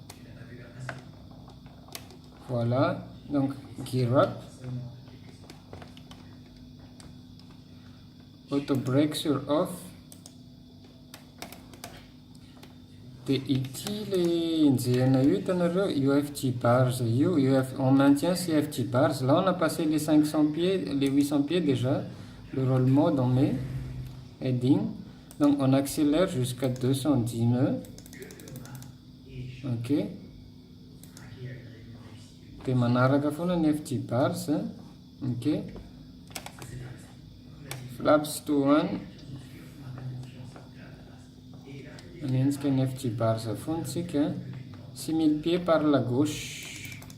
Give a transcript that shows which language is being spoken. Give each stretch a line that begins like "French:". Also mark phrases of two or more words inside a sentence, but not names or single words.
French: Voilà. Donc
English: gear up. Auto brake
French: sur off.
Malagasy: Dia ity le enjehana io hitanareo,
English: UFG bars
Malagasy: io,
French: on maintient ces
English: FG bars.
French: Là on a passé les 500 pieds, les 800 pieds déjà. Le
English: roll mode
French: on met heading. Donc on accélère jusqu'à 210 nœuds.
Malagasy: Ok. Dia manaraka foana ny
English: FG bars. Ok. Flaps to 1.
French: On a un
English: FG bars
French: à fond, 6000 pieds par la gauche.